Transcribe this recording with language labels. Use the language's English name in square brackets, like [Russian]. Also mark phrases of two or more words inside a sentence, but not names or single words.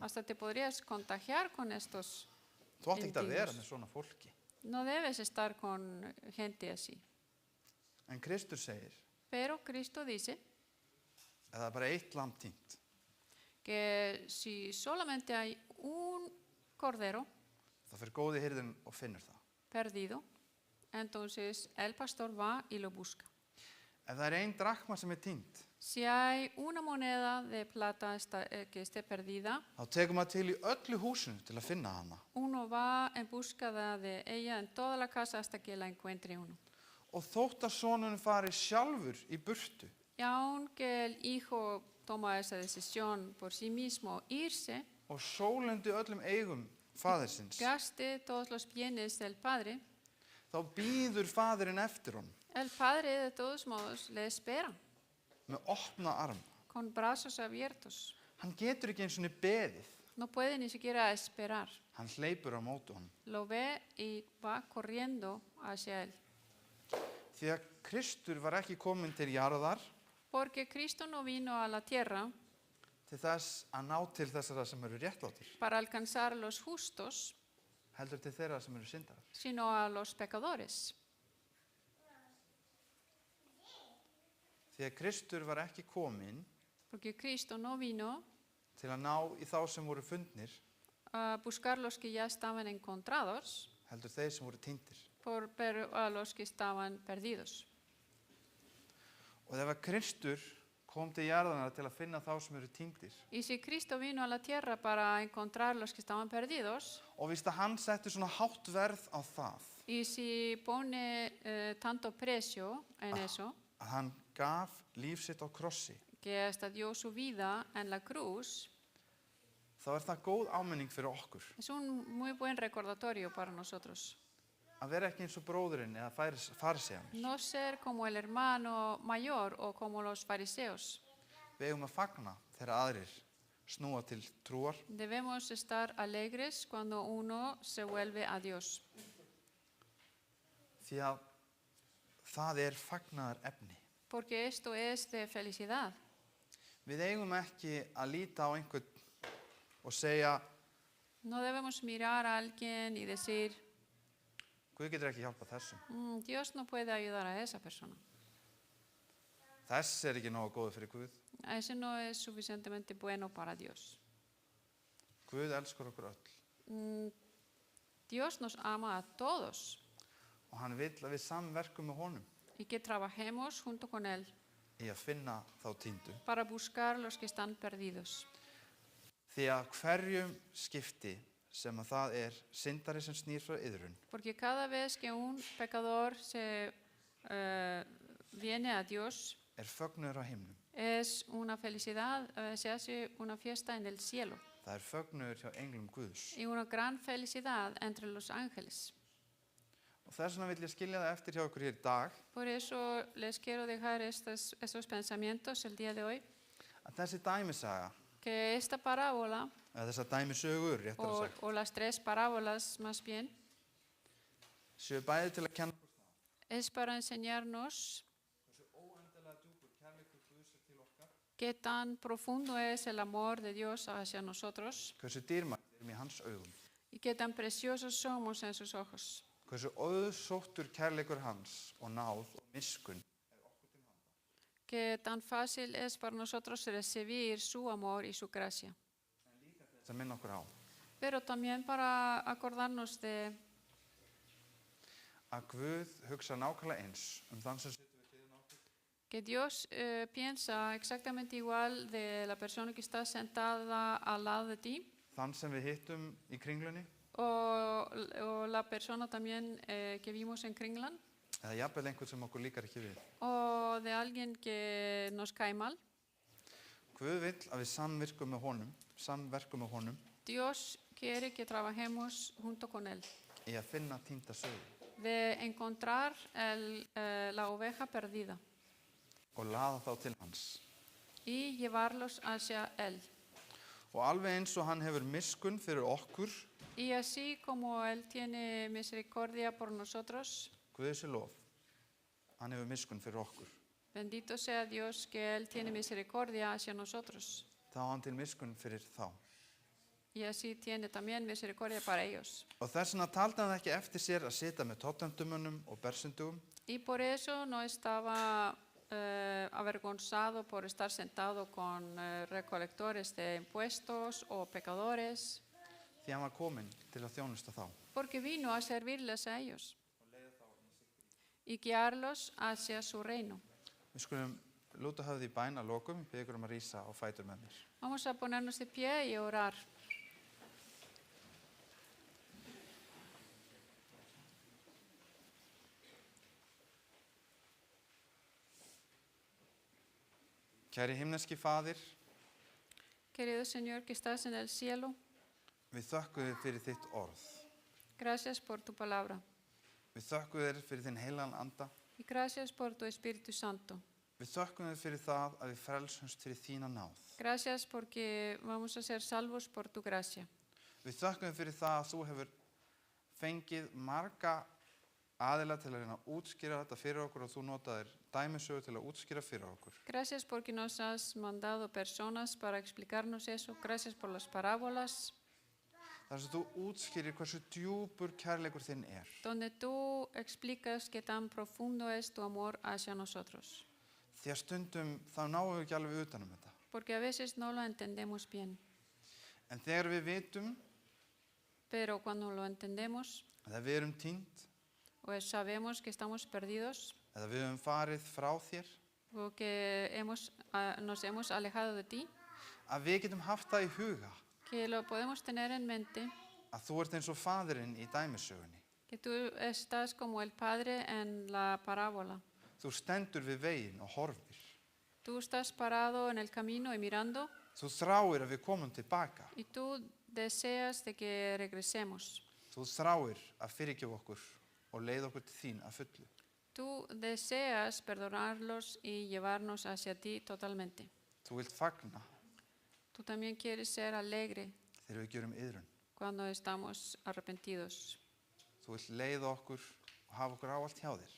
[Spanish] Hasta te podrías contagiar con estos. [Icelandic] Þú átt ekki að vera með svona fólki. [Spanish] No debes estar con gente así. [Icelandic] En Kristur segir [Spanish] Pero Cristo dice [Icelandic] að það er bara eitt lamb týnt. [Spanish] que si solamente hay un cordero [Icelandic] Það fyrir góði hirðin og finnur það. [Spanish] perdido, entonces el pastor va y lo busca. [Icelandic] Ef það er ein drakma sem er týnt, [Spanish] Si hay una moneda de plata que esté perdida, [Icelandic] þá tekur maður til í öllu húsinu til að finna hana. [Spanish] uno va en búsqueda de ella en toda la casa hasta que la encuentre uno. [Icelandic] Og þótt að sonurinn fari sjálfur í burtu, [Spanish] Y aunque el hijo toma esa decisión por sí mismo, irse, [Icelandic] og sólendi öllum eigum faðirsins, [Spanish] gaste todos los bienes del padre, [Icelandic] þá býður faðirinn eftir honum [Spanish] el padre de todos modos le espera [Icelandic] með opna arma. [Spanish] con brazos abiertos. [Icelandic] Hann getur ekki einu sinni beðið. [Spanish] No puede ni siquiera esperar. [Icelandic] Hann hleypur á móti honum. [Spanish] Lo ve y va corriendo hacia él. [Icelandic] Því að Kristur var ekki kominn til jarðar [Spanish] Porque Cristo no vino a la tierra [Icelandic] til þess að ná til þessara sem eru réttlátir, [Spanish] para alcanzar a los justos, [Icelandic] heldur til þeirra sem eru syndarar. [Spanish] sino a los pecadores. [Icelandic] Því að Kristur var ekki kominn [Spanish] Porque Cristo no vino [Icelandic] til að ná í þá sem voru fundnir, [Spanish] a buscar los que ya estaban encontrados, [Icelandic] heldur þeir sem voru týndir. [Spanish] pero a los que estaban perdidos. [Icelandic] Og ef að Kristur kom til jarðarinnar til að finna þá sem eru týndir, [Spanish] Y si Cristo vino a la tierra para encontrar los que estaban perdidos, [Icelandic] og víst að hann setti svona hátt verð á það, [Spanish] y si pone tanto precio en eso, [Icelandic] að hann gaf líf sitt á krossi, [Spanish] que hasta dio su vida en la cruz, [Icelandic] þá er það góð áminning fyrir okkur. [Spanish] es un muy buen recordatorio para nosotros. [Icelandic] Að vera ekki eins og bróðurinn eða fariseanir. [Spanish] No ser como el hermano mayor o como los fariseos. [Icelandic] Við eigum að fagna þegar aðrir snúa til trúar, [Spanish] Debemos estar alegres cuando uno se vuelve a Dios, [Icelandic] því að það er fagnaðar efni. [Spanish] porque esto es de felicidad. [Icelandic] Við eigum ekki að líta á einhvern og segja, [Spanish] No debemos mirar a alguien y decir, [Icelandic] Guð getur ekki hjálpað þessum. [Spanish] Dios no puede ayudar a esa persona. [Icelandic] Þess er ekki nógu góður fyrir Guð. [Spanish] Ese no es suficientemente bueno para Dios. [Icelandic] Guð elskar okkur öll. [Spanish] Dios nos ama a todos [Icelandic] Og hann vill að við samverkum með honum [Spanish] y que trabajemos junto con Él [Icelandic] í að finna þá týndu. [Spanish] para buscar los que están perdidos. [Icelandic] Því að hverjum skipti sem að það er syndari sem snýr frá iðrun, [Spanish] Porque cada vez que un pecador viene a Dios, [Icelandic] fögnuður á himnum. [Spanish] es una felicidad, se hace una fiesta en el cielo [Icelandic] Það fögnuður hjá englum Guðs. [Spanish] y una gran felicidad entre los ángeles. [Icelandic] Og þess vegna vill ég skilja það eftir hjá okkur hér í dag, [Spanish] Por eso les quiero dejar estos pensamientos el día de hoy, [Icelandic] að þessi dæmisaga, [Spanish] que esta parábola [Icelandic] eða þessar dæmisögur, réttar að sagt, [Spanish] o las tres parábolas más bien, [Icelandic] séu bæði til að kenna [Spanish] es para enseñarnos [Icelandic] hversu óendanlega djúpur kærleikur Guðs er til okkar, [Spanish] qué tan profundo es el amor de Dios hacia nosotros [Icelandic] hversu dýrmætt við erum í hans augum, [Spanish] y qué tan preciosos somos en sus ojos. [Icelandic] hversu auðsóttur kærleikur hans og náð og miskun [Spanish] Que tan fácil es para nosotros recibir su amor y su gracia. [Icelandic] sem minna okkur á [Spanish] Pero también para acordarnos de [Icelandic] að Guð hugsa nákvæmlega eins þann sem situr við hliðina á okkur [Spanish] que Dios piensa exactamente igual de la persona que está sentada al lado de ti, [Icelandic] þann sem við hittum í Kringlunni, [Spanish] o la persona también que vimos en Kringlan, [Icelandic] eða jafnvel einhvern sem okkur líkar ekki við. [Spanish] o de alguien que nos cae mal. [Icelandic] Guð vill að við samverkum með honum [Spanish] Dios quiere que trabajemos junto con Él, [Icelandic] í að finna týnda sögu [Spanish] de encontrar la oveja perdida [Icelandic] og laða þá til hans. [Spanish] y llevarlos hacia Él. [Icelandic] Og alveg eins og hann hefur miskunn fyrir okkur, [Spanish] Y así como Él tiene misericordia por nosotros, [Icelandic] Guði sé lof, hann hefur miskunn fyrir okkur. [Spanish] bendito sea Dios que Él tiene misericordia hacia nosotros. [Icelandic] Þá á hann til miskunn fyrir þá. [Spanish] Y así tiene también misericordia para ellos. [Icelandic] Og þess vegna taldi hann ekki eftir sér að sitja með tottendumönnum og bersundugum, [Spanish] Y por eso no estaba avergonzado por estar sentado con recolectores de impuestos o pecadores, [Icelandic] því hann var kominn til að þjónusta þá. [Spanish] porque vino a servirles a ellos y guiarlos hacia su reino. [Icelandic] Við skulum lúta höfði í bæn að lokum, ég bið ykkur að rísa á fætur með mér. [Spanish] Vamos a ponernos de pie y orar. [Icelandic] Kæri himneski Faðir, [Spanish] Querido Señor que estás en el cielo, [Icelandic] við þökkum þér fyrir þitt orð. [Spanish] gracias por tu palabra [Icelandic] Við þökkum þér fyrir þinn heilagan anda. [Spanish] y gracias por tu Espíritu Santo. [Icelandic] Við þökkum þér fyrir það að við frelsumst fyrir þína náð. [Spanish] Gracias porque vamos a ser salvos por tu gracia. [Icelandic] Við þökkum þér fyrir það að þú hefur fengið marga aðila til að reyna að útskýra þetta fyrir okkur og þú notaðir dæmisögu til að útskýra fyrir okkur. [Spanish] Gracias porque nos has mandado personas para explicarnos eso. Gracias por las parábolas, [Icelandic] Þar sem þú útskýrir hversu djúpur kærleikur þinn er. [Spanish] donde tú explicas qué tan profundo es tu amor hacia nosotros. [Icelandic] Því að stundum þá náum við ekki alveg utanum þetta. [Spanish] Porque a veces no lo entendemos bien. [Icelandic] En þegar við vitum [Spanish] Pero cuando lo entendemos [Icelandic] að við erum týnd, [Spanish] o sabemos que estamos perdidos [Icelandic] eða við höfum farið frá þér, [Spanish] o que nos hemos alejado de ti, [Icelandic] að við getum haft það í huga [Spanish] que lo podemos tener en mente, [Icelandic] að þú ert eins og faðirinn í dæmisögunni. [Spanish] que tú estás como el Padre en la parábola. [Icelandic] Þú stendur við veginn og horfir. [Spanish] Tú estás parado en el camino y mirando, [Icelandic] Þú þráir að við komum tilbaka. [Spanish] y tú deseas de que regresemos. [Icelandic] Þú þráir að fyrirgefa okkur og leiða okkur til þín að fullu. [Spanish] Tú deseas perdonarlos y llevarnos hacia ti totalmente. [Icelandic] Þú vilt fagna [Spanish] Tú también quieres ser alegre [Icelandic] þegar við gjörum iðrun. [Spanish] cuando estamos arrepentidos. [Icelandic] Þú vilt leiða okkur og hafa okkur ávallt hjá þér.